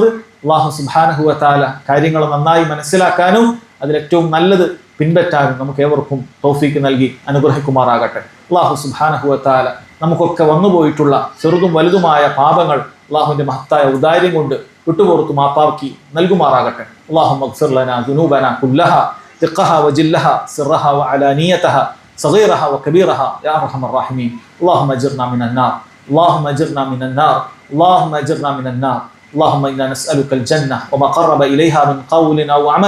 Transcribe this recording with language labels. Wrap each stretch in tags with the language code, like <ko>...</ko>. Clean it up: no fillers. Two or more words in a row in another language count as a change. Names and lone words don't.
<ar>الله سبحانه وتعالى</ar> <ml>കാര്യങ്ങൾ നന്നായി മനസ്സിലാക്കാനും അതിലേറ്റവും നല്ലത് പിൻപറ്റാനും നമുക്ക് ഏവർക്കും തൗഫീഖ് നൽകി അനുഗ്രഹിക്കുമാറാകട്ടെ.</ml> <ar>الله سبحانه وتعالى</ar> <ml>നമുക്കൊക്കെ വന്നുപോയിട്ടുള്ള ചെറുതും വലുതുമായ പാപങ്ങൾ അല്ലാഹുവിന്റെ മഹത്തായ ഔദാര്യം കൊണ്ട് വിട്ടുപുറത്തു മാപ്പാക്കി നൽകുമാറാകട്ടെ.</ml> <ar>اللهم اغفر لنا ذنوبنا كلها دقها وجلها سرها وعلانيتها صغيرها وكبيرها يا ارحم الراحمين. اللهم اجرنا من النار، اللهم اجرنا من النار، اللهم اجرنا من النار. اللهم انا نسالك الجنه وما قرب اليها من قول او عمل.</ar>